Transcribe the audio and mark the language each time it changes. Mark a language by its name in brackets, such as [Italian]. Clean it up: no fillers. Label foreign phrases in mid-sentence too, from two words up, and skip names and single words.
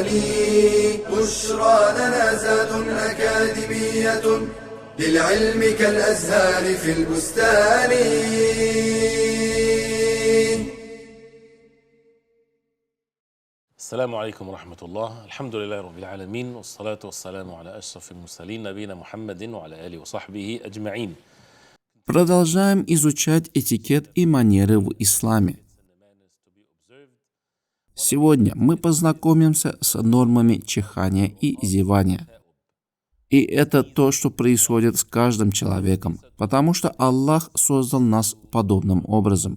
[Arabic] بشرى لنا زاد أكاديمية للعلم كالأزهار في البستان. السلام عليكم ورحمة الله. الحمد لله رب العالمين، والصلاة والسلام على أشرف المرسلين نبينا محمد وعلى آله وصحبه أجمعين. [Russian] Продолжаем изучать этикет и манеры в исламе. Сегодня мы познакомимся с нормами чихания и зевания. И это то, что происходит с каждым человеком, потому что Аллах создал нас подобным образом.